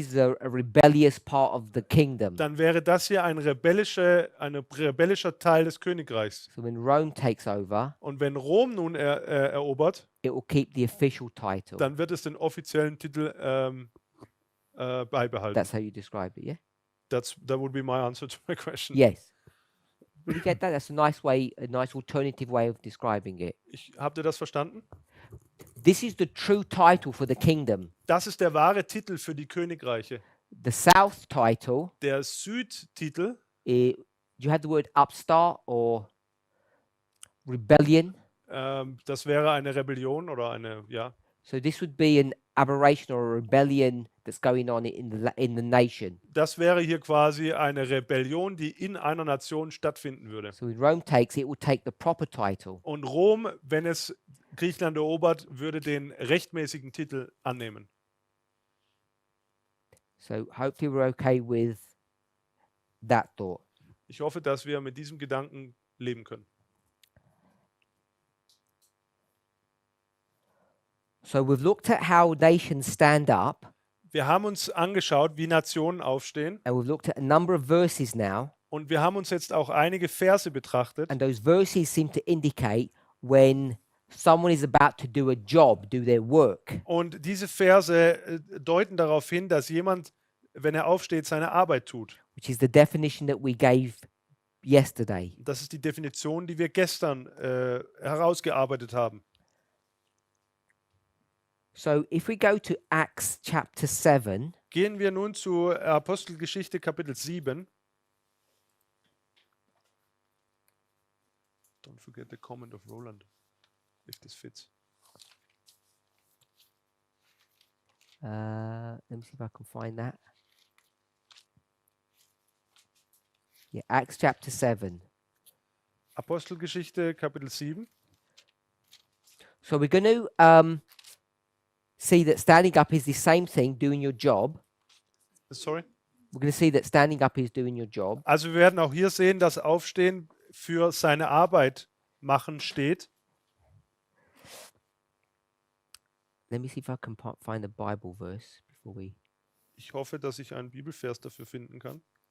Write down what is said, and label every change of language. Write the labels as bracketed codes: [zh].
[en] is a rebellious part of the kingdom. [de] dann wäre das hier ein rebellischer Teil des Königreichs. [en] So when Rome takes over, [de] Und wenn Rom nun erobert, [en] it will keep the official title. [de] dann wird es den offiziellen Titel beibehalten. [en] That's how you describe it, yeah? That would be my answer to my question. Yes. Will you get that? That's a nice way, a nice alternative way of describing it. [de] Habt ihr das verstanden? [en] This is the true title for the kingdom. [de] Das ist der wahre Titel für die Königreiche. [en] The south title, [de] Der Südtitel, [en] you had the word upstart or rebellion. [de] das wäre eine Rebellion oder eine, ja. [en] So this would be an aberration or a rebellion that's going on in the nation. [de] Das wäre hier quasi eine Rebellion, die in einer Nation stattfinden würde. [en] So when Rome takes it, will take the proper title. [de] Und Rom, wenn es Griechenland erobert, würde den rechtmäßigen Titel annehmen. [en] So hopefully we're okay with that thought. [de] Ich hoffe, dass wir mit diesem Gedanken leben können. [en] So we've looked at how nations stand up, [de] Wir haben uns angeschaut, wie Nationen aufstehen, [en] and we've looked at a number of verses now, [de] und wir haben uns jetzt auch einige Verse betrachtet. [en] and those verses seem to indicate when someone is about to do a job, do their work. [de] Und diese Verse deuten darauf hin, dass jemand, wenn er aufsteht, seine Arbeit tut. [en] Which is the definition that we gave yesterday. [de] Das ist die Definition, die wir gestern herausgearbeitet haben. [en] So if we go to Acts chapter 7, [de] Gehen wir nun zu Apostelgeschichte Kapitel 7. [en] Don't forget the comment of Roland, if this fits. let me see if I can find that. Yeah, Acts chapter 7. [de] Apostelgeschichte Kapitel 7. [en] So we're going to see that standing up is the same thing, doing your job. Sorry. We're going to see that standing up is doing your job. [de] Also wir werden auch hier sehen, dass Aufstehen für seine Arbeit machen steht. [en] Let me see if I can find a Bible verse before we. [de] Ich hoffe, dass ich einen Bibelvers dafür finden kann.